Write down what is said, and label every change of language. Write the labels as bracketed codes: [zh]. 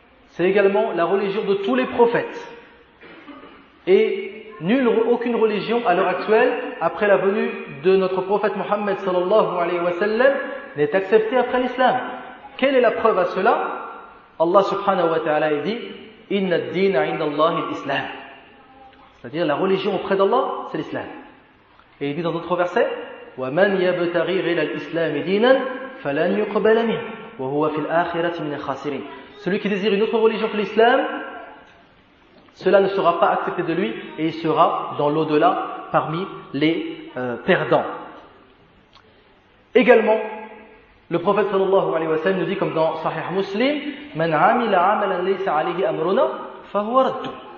[fr] C'est également la religion de tous les prophètes. Et aucune religion à l'heure actuelle, après la venue de notre prophète Mohammed sallallahu alayhi wa sallam, n'est acceptée après l'islam. Quelle est la preuve à cela? Allah subhanahu wa ta'ala dit [ar] Inna ad-dina 'inda Allahi al-Islam. [fr] C'est-à-dire la religion auprès d'Allah, c'est l'islam. Et il dit dans d'autres versets [ar] وَمَنْ يَبْتَغِي غَيْرَ الْإِسْلَامِ دِينًا فَلَنْ يُقْبَلَ مِنْهُ وَهُوَ فِي الْآخِرَةِ مِنَ الْخَاسِرِينَ. [fr] Celui qui désire une autre religion que l'islam, cela ne sera pas accepté de lui et il sera dans l'au-delà parmi les perdants. Également, le prophète sallallahu alayhi wa sallam nous dit comme dans Sahih Muslim [ar] Man amila amalan laysa alayhi amruna fahuwa raddu.